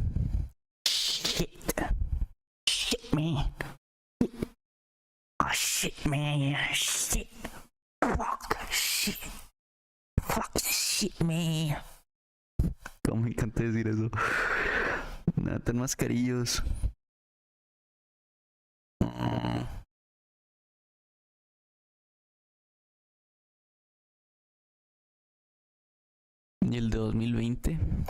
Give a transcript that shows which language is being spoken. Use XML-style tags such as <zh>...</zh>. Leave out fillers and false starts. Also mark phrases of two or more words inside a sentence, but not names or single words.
<en>Shit, man. Oh, shit, man. Shit. Fuck, shit. Fuck, shit, man.</en> <es>Como me encanta decir eso. Nada, tan mascarillos. ¿Y el de 2020?</es>